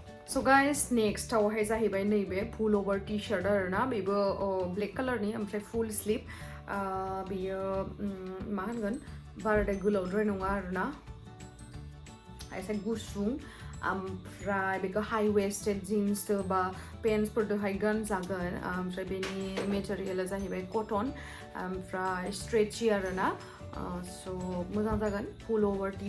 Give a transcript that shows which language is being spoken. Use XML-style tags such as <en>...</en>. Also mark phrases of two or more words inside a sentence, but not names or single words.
<en>So guys, next</en> <brx>आवहाय जाहैबाय नैबे</brx> <en>full over t-shirt</en> <brx>आरोना बेबो</brx> <en>black color</en> <brx>नि ओमफ्राय</brx> <en>full sleeve</en> <brx>बेयो मा होनगोन बाराद्राय गोलावद्राय नङा आरोना एसे गुसुं ओमफ्राय बेखौ</brx> <en>high waisted jeans</en> <brx>बा पेन्ट्स फोरदोहाय गानजागोन ओमफ्राय बेनि मेटेरियला जाहैबाय कटन ओमफ्राय स्ट्रेची आरोना सो मोजां जागोन</brx> <en>full over T</en>